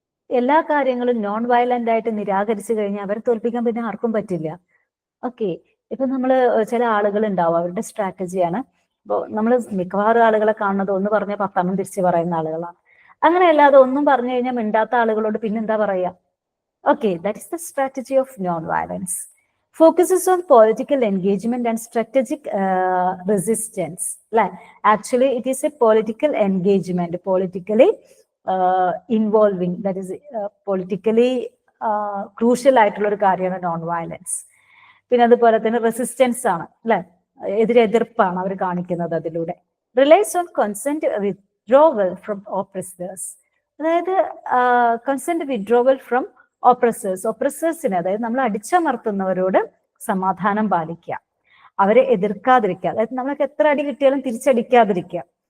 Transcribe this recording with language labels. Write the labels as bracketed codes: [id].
[ml] എല്ലാ കാര്യങ്ങളും non violent ആയിട്ട് നിരാകരിച്ചു കഴിഞ്ഞാൽ അവരെ തോൽപ്പിക്കാൻ പിന്നെ ആർക്കും പറ്റില്ല. ഓക്കെ, ഇപ്പൊ നമ്മള് ചില ആളുകൾ ഉണ്ടാവും, അവരുടെ സ്ട്രാറ്റജിയാണ്. ഇപ്പോൾ നമ്മൾ മിക്കവാറും ആളുകളെ കാണുന്നത് ഒന്ന് പറഞ്ഞാൽ 10 തിരിച്ച് പറയുന്ന ആളുകളാണ്. അങ്ങനെയല്ലാതെ ഒന്നും പറഞ്ഞു കഴിഞ്ഞാൽ മിണ്ടാത്ത ആളുകളോട് പിന്നെന്താ പറയാ? Okay, [en] That is the strategy of non violence. Focuses on political engagement and strategic resistance. Actually, it is a political engagement, politically involving, that is politically crucial [ml] ആയിട്ടുള്ള ഒരു കാര്യമാണ് നോൺ വയലൻസ്. പിന്നെ അതുപോലെ തന്നെ റെസിസ്റ്റൻസ് ആണ്, അല്ലെ, എതിർപ്പാണ് അവർ കാണിക്കുന്നത് അതിലൂടെ. [en] relies on consent withdrawal from oppressors, [ml] അതായത് കൺസെന്റ് വിഡ്രോവൽ ഫ്രം ഒപ്രസേഴ്സിനെ, അതായത് നമ്മൾ അടിച്ചമർത്തുന്നവരോട് സമാധാനം പാലിക്കുക, അവരെ എതിർക്കാതിരിക്കുക, അതായത് നമ്മൾക്ക് എത്ര അടി കിട്ടിയാലും തിരിച്ചടിക്കാതിരിക്കുക.